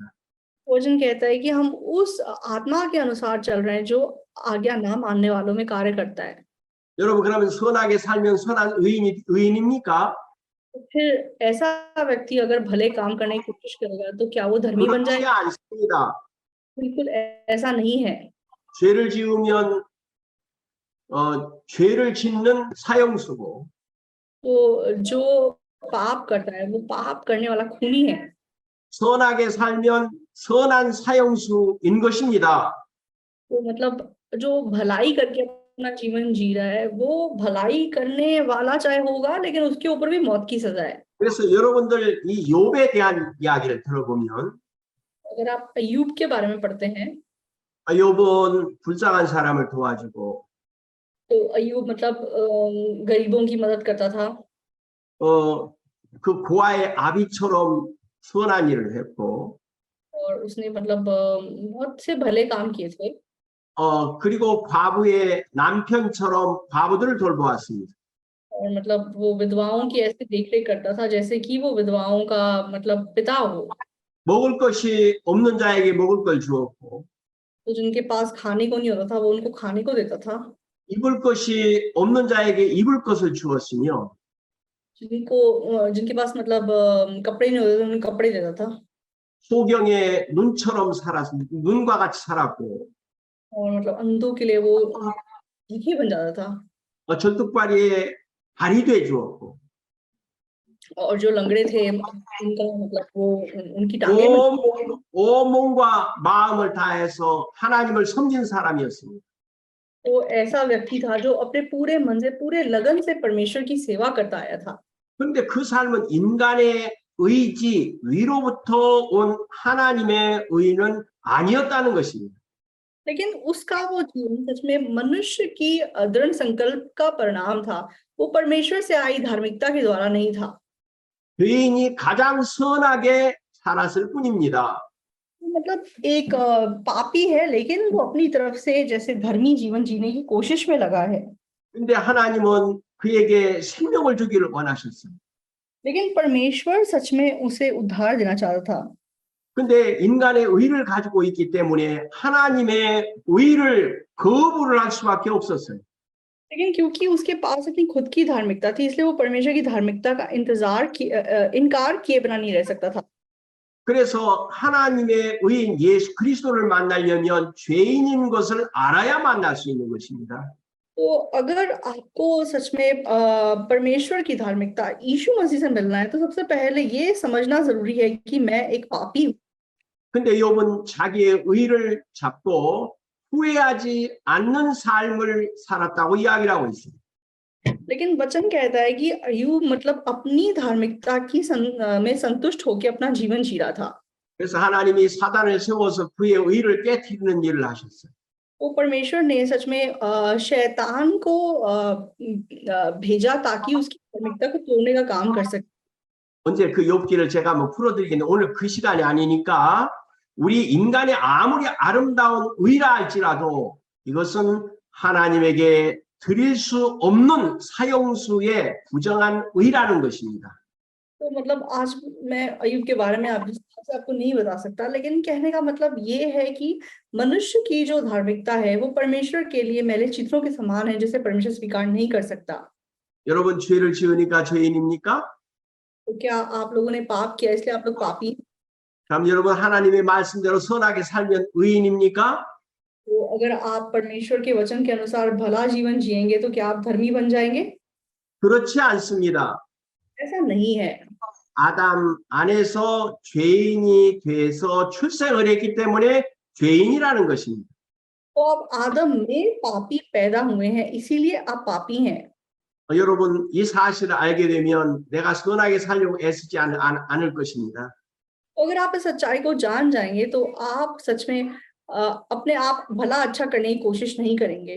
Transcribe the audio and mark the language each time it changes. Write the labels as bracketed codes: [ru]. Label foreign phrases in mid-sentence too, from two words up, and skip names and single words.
[hi] वचन कहता है कि हम उस आत्मा के अनुसार चल रहे हैं जो आज्ञा ना मानने वालों में कार्य करता है। [ko] 여러분 그러면 선하게 살면 선한 의인입니까? [hi] तो फिर ऐसा व्यक्ति अगर भले काम करने की कोशिश करेगा तो क्या वो धर्मी बन [ko] 그렇지 [hi] जाएगा? [ko] 않습니다. [hi] बिल्कुल ऐसा नहीं है। [ko] 죄를 지으면 죄를 짓는 사형수고 [hi] तो जो पाप करता है वो पाप करने वाला खूनी है। [ko] 선하게 살면 선한 사형수인 것입니다. [hi] तो मतलब जो भलाई करके अपना जीवन जी रहा है वो भलाई करने वाला चाहे होगा, लेकिन उसके ऊपर भी मौत की सजा है। [ko] 그래서 여러분들 이 욥에 대한 이야기를 들어보면 [hi] अगर आप अय्यूब के बारे में पढ़ते हैं [ko] 욥은 불쌍한 사람을 도와주고 [hi] तो अय्यूब मतलब गरीबों की मदद करता था। [ko] 그 고아의 아비처럼 선한 일을 했고 [hi] और उसने मतलब बहुत से भले काम किए थे। [ko] 그리고 과부의 남편처럼 과부들을 돌보았습니다. [hi] और मतलब वो विधवाओं की ऐसे देखरेख करता था जैसे कि वो विधवाओं का मतलब पिता हो। [ko] 먹을 것이 없는 자에게 먹을 걸 주었고 [hi] तो जिनके पास खाने को नहीं होता था वो उनको खाने को देता था। [ko] 입을 것이 없는 자에게 입을 것을 주었으며 [hi] जिनके पास मतलब कपड़े नहीं होते थे उन्हें कपड़े देता था। [ko] 소경의 눈처럼 눈과 같이 살았고 [hi] और मतलब अंधों के लिए वो आंखें बन जाता था। [ko] 절뚝발이에 발이 돼 주었고 [hi] और जो लंगड़े थे उनका मतलब वो उनकी टांगें [ko] 온 몸과 마음을 다해서 하나님을 섬긴 사람이었습니다. [hi] तो ऐसा व्यक्ति था जो अपने पूरे मन से पूरे लगन से परमेश्वर की सेवा करता आया था। [ko] 그런데 그 삶은 인간의 의지 위로부터 온 하나님의 의는 아니었다는 것입니다. [hi] लेकिन उसका वो जीवन सच में मनुष्य की दृढ़ संकल्प का परिणाम था, वो परमेश्वर से आई धार्मिकता के द्वारा नहीं था। [ko] 죄인이 가장 선하게 살았을 뿐입니다. [hi] मतलब एक पापी है लेकिन वो अपनी तरफ से जैसे धर्मी जीवन जीने की कोशिश में लगा है। [ko] 근데 하나님은 그에게 생명을 주기를 원하셨어요. [hi] लेकिन परमेश्वर सच में उसे उद्धार देना चाहता था। [ko] 근데 인간의 의를 가지고 있기 때문에 하나님의 의를 거부를 할 수밖에 없었어요. [hi] लेकिन क्योंकि उसके पास अपनी खुद की धार्मिकता थी, इसलिए वो परमेश्वर की धार्मिकता का इनकार किए बिना नहीं रह सकता था। [ko] 그래서 하나님의 의인 예수 그리스도를 만나려면 죄인인 것을 알아야 만날 수 있는 것입니다. [hi] तो अगर आपको सच में परमेश्वर की धार्मिकता यीशु मसीह से मिलना है, तो सबसे पहले ये समझना जरूरी है कि मैं एक पापी हूँ। [ko] 근데 욥은 자기의 의를 잡고 후회하지 않는 삶을 살았다고 이야기를 하고 있습니다. [hi] लेकिन वचन कहता है कि अय्यूब मतलब अपनी धार्मिकता में संतुष्ट होकर अपना जीवन जी रहा था। [ko] 그래서 하나님이 사단을 세워서 그의 의를 깨뜨리는 일을 하셨어요. [hi] तो परमेश्वर ने सच में शैतान को भेजा ताकि उसकी धार्मिकता को तोड़ने का काम कर सके। [ko] 언제 그 욥기를 제가 한번 풀어드리겠는데 오늘 그 시간이 아니니까 우리 인간의 아무리 아름다운 의라 할지라도 이것은 하나님에게 드릴 수 없는 사형수의 부정한 의라는 것입니다. [hi] तो मतलब आज मैं अय्यूब के बारे में आपको नहीं बता सकता, लेकिन कहने का मतलब ये है कि मनुष्य की जो धार्मिकता है वो परमेश्वर के लिए मैले चित्रों के समान है, जिसे परमेश्वर स्वीकार नहीं कर सकता। [ko] 여러분 죄를 지으니까 죄인입니까? [hi] तो क्या आप लोगों ने पाप किया इसलिए आप लोग पापी? [ko] 그럼 여러분 하나님의 말씀대로 선하게 살면 의인입니까? [hi] तो अगर आप परमेश्वर के वचन के अनुसार भला जीवन जिएंगे तो क्या आप धर्मी बन जाएंगे? [ko] 그렇지 않습니다. [hi] ऐसा नहीं है। [ko] 아담 안에서 죄인이 돼서 출생을 했기 때문에 죄인이라는 것입니다. [hi] तो आप आदम में पापी पैदा हुए हैं, इसीलिए आप पापी हैं। [ko] 여러분 이 사실을 알게 되면 내가 선하게 살려고 애쓰지 않을 것입니다. [hi] तो अगर आप इस सच्चाई को जान जाएंगे तो आप सच में अपने आप भला अच्छा करने की कोशिश नहीं करेंगे।